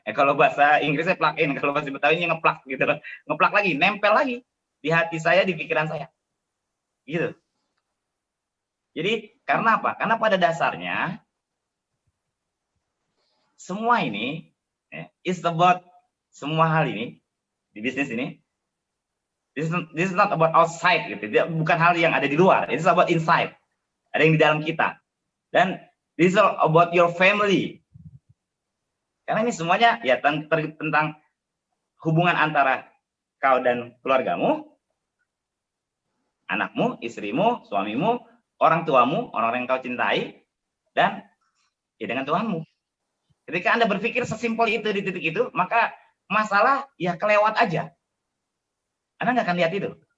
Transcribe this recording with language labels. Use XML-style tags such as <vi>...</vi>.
<id>Kalau bahasa Inggrisnya plug in, kalau bahasa Betawinya ngeplug gitu loh. Ngeplug lagi, nempel lagi di hati saya, di pikiran saya. Gitu. Jadi karena apa? Karena pada dasarnya semua ini</id> <en>is about,</en> <id>semua hal ini di bisnis ini,</id> <en>this is not about outside</en> <id>gitu. Dia bukan hal yang ada di luar.</id> <en>It's about inside.</en> <id>Ada yang di dalam kita. Dan</id> <en>this is about your family.</en> <id>Karena ini semuanya ya tentang hubungan antara kau dan keluargamu, anakmu, istrimu, suamimu, orang tuamu, orang-orang yang kau cintai, dan ya dengan Tuhanmu. Ketika Anda berpikir sesimpel itu di titik itu, maka masalah ya kelewat aja. Anda nggak akan lihat itu.</id>